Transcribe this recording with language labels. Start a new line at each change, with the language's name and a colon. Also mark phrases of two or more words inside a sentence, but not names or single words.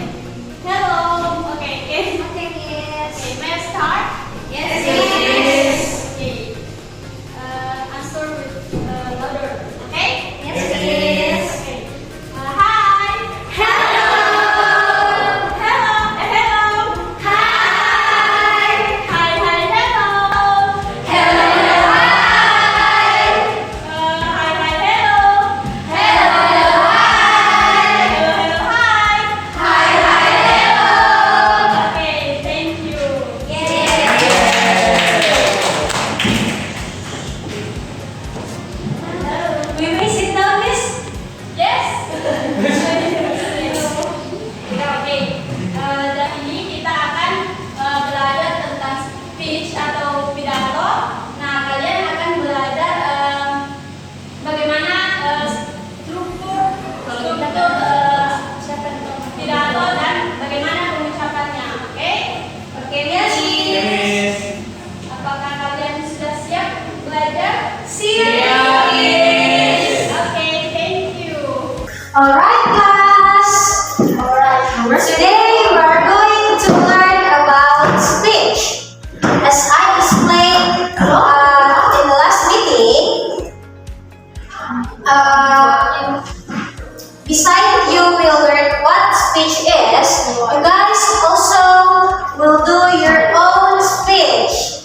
English: Hello. Okay. Okay, Miss. Okay, may I start? Yes, Miss. Okay. Answer with louder. Okay? Yes, Miss. Okay. Hi. Hello. Hello. Hello. Hi. Hi. Hello. Hello. Hi. Hi. Hello. Hello. Hi. Hello. Hi. Hi. Hi. Hello. Okay, thank you. We may sit down, Miss. Yes. Oke.
Indonesian: Dan ini kita akan belajar tentang speech atau pidato. Nah, kalian akan belajar bagaimana struktur pidato dan bagaimana pengucapannya. Oke? Oke,
English: Yes, Miss.
Indonesian: Apakah kalian sudah siap belajar? Siap, Miss. Oke,
English: thank you. Alright, class. Today we are going to learn about speech. As I explained in the last meeting, besides you will learn what speech is, you guys also will do your own speech.